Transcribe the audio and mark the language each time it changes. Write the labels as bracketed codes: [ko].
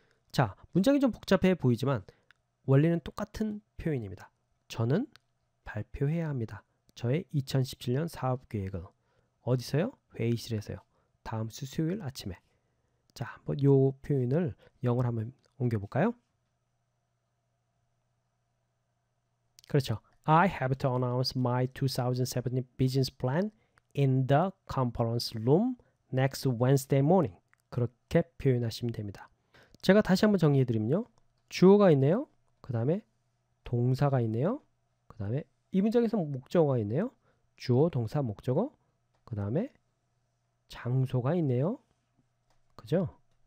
[ko] 자, 문장이 좀 복잡해 보이지만 원리는 똑같은 표현입니다. 저는 발표해야 합니다. 저의 2017년 사업 계획을 어디서요? 회의실에서요. 다음 주 수요일 아침에. 자, 한번 이 표현을 영어로 한번 옮겨볼까요? 그렇죠. [en] I have to announce my 2017 business plan in the conference room next Wednesday morning. [ko] 그렇게 표현하시면 됩니다. 제가 다시 한번 정리해드리면요. 주어가 있네요. 그 다음에 동사가 있네요. 그 다음에 이 문장에서 목적어가 있네요. 주어, 동사, 목적어. 그 다음에 장소가 있네요. 그죠?